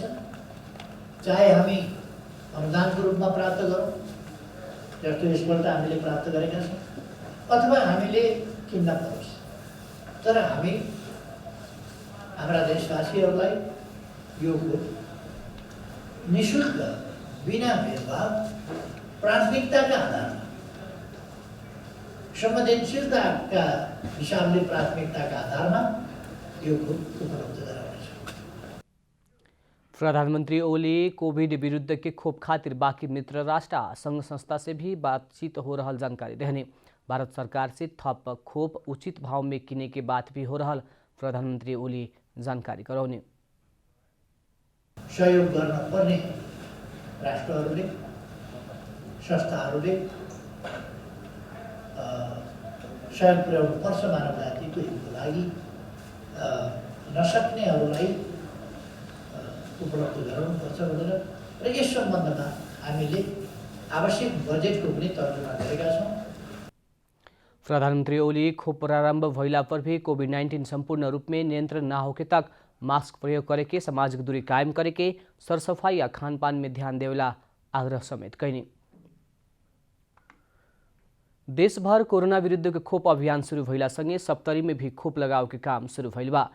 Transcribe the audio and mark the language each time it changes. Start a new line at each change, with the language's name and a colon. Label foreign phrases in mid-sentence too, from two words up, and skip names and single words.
Nepali: चाहे हामी अनुदानको रूपमा प्राप्त गरौँ, जस्तो यसपल्ट हामीले प्राप्त गरेका छौँ, अथवा हामीले किन्न परोस्, तर हामी हाम्रा देशवासीहरूलाई यो खोप निःशुल्क बिना भेदभाव प्राथमिकताका आधारमा संवेदनशीलताका हिसाबले प्राथमिकताका आधारमा यो खोप उपलब्ध गराउनेछ।
Bhojpuri: प्रधानमंत्री ओली कोविड विरुद्ध के खोप खातिर बाकी मित्र राष्ट्र संघ संस्था से भी बातचीत हो रहा जानकारी देने। भारत सरकार से थप खोप उचित भाव में किने के बात भी हो रहा। प्रधानमंत्री ओली जानकारी कराउने।
Nepali: सहयोग गर्न पर्ने राष्ट्रहरूले, संस्थाहरूले सहयोग पुर्याउनु पर्छ मानव जातिको हितको लागि। नसक्नेहरूलाई उपलब्ध गराउनुपर्छ भनेर र यस सम्बन्धमा हामीले आवश्यक बजेटको पनि तर्जुमा गरेका छौँ।
Bhojpuri: प्रधानमंत्री ओली खोप प्रारंभ भइला पर भी कोविड-19 संपूर्ण रूप में नियंत्रण न होके तक मास्क प्रयोग करे के, सामाजिक दूरी कायम करे के, सरसफाई या खानपान में ध्यान देवेला आग्रह समेत कैनी। देश भर कोरोना विरुद्ध के खोप अभियान शुरू भइला संगे सप्तरी में भी खोप लगाव के काम शुरू भइल बा।